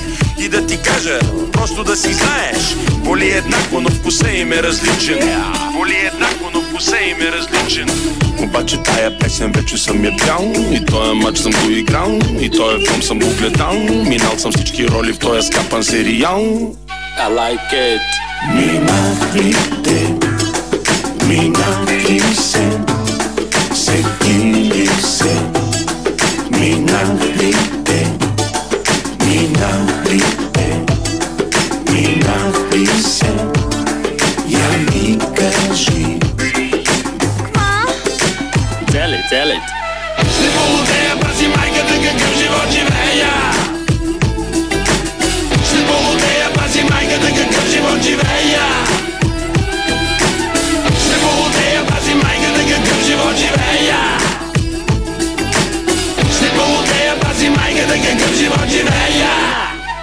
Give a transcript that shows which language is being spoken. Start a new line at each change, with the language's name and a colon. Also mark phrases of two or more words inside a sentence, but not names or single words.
Bulgarian: И да ти кажа, просто да си знаеш, боли еднакво, но вкуса им е различен. Боли еднакво, но вкуса им е различен. Обаче тая песен вече съм я пял, и тоя мач съм го играл, и тоя филм съм го гледал. Минал съм всички роли в тоя скапан сериал.
English: I like it.
Bulgarian: Минах ли те, минах ли се, сетим ли се, минах ли те, минах ли те, минах ли се, я ми кажи.
English: Tell it.
Bulgarian: Ще полудея, пази майката, какъв живот живея. Ще полудея, пази майката, какъв живот живея. Ще полудея, пази майката, какъв живот живея. Ще полудея, пази майката, какъв живот живея.